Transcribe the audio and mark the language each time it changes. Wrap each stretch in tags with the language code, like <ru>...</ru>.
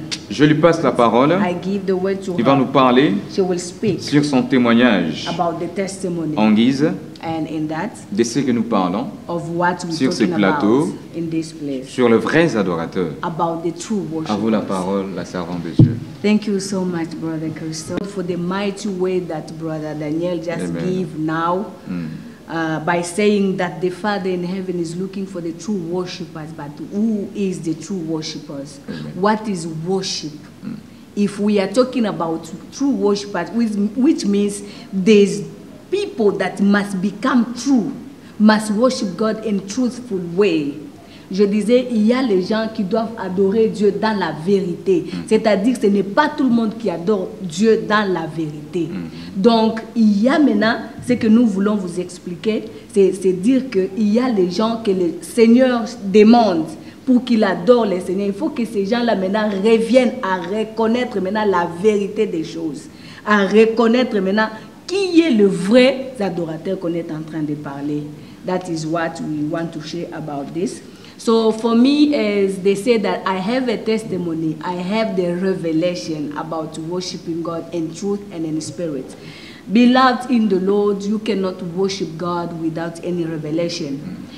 <fr>Je lui passe la parole. Il va nous parler sur son témoignage en guise de ce que nous parlons sur ce plateau, sur le vrai adorateur. À vous la parole, la servante de Dieu.</fr> <en>Thank you so much, Brother Christophe, for the mighty way that Brother Daniel just gave now. By saying that the Father in heaven is looking for the true worshippers, but who is the true worshippers? What is worship? If we are talking about true worshippers, which means there's people that must become true, must worship God in truthful way.</en> <fr>Je disais, il y a les gens qui doivent adorer Dieu dans la vérité. C'est-à-dire que ce n'est pas tout le monde qui adore Dieu dans la vérité. Donc, il y a maintenant, ce que nous voulons vous expliquer, c'est dire qu'il y a les gens que le Seigneur demande pour qu'il adore le Seigneur. Il faut que ces gens-là maintenant reviennent à reconnaître maintenant la vérité des choses. À reconnaître maintenant qui qui est le vrai adorateur qu'on est en train de parler?</fr> <en>That is what we want to share about this. So for me, as they say that I have a testimony, I have the revelation about worshiping God in truth and in spirit. Beloved in the Lord, you cannot worship God without any revelation.</en>